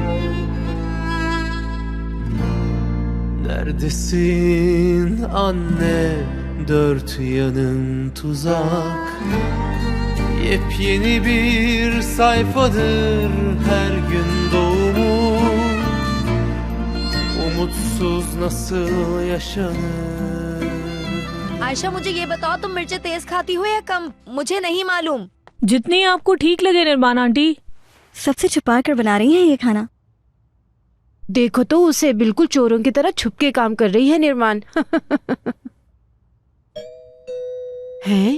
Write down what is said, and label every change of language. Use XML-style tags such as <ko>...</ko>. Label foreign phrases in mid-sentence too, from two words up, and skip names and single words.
<tr>Neredesin anne, dört yanın tuzak. Yepyeni bir sayfadır her gün doğumun. Umutsuz nasıl yaşanır?</tr> <hi>आयशा मुझे ये बताओ, तुम मिर्चें तेज खाती हो या कम? मुझे नहीं मालूम। जितनी आपको ठीक लगे निर्माण आंटी। सबसे छुपा कर बना रही हैं ये खाना। देखो तो उसे बिल्कुल चोरों की तरह छुप के काम कर रही है निर्माण। हैं?</hi>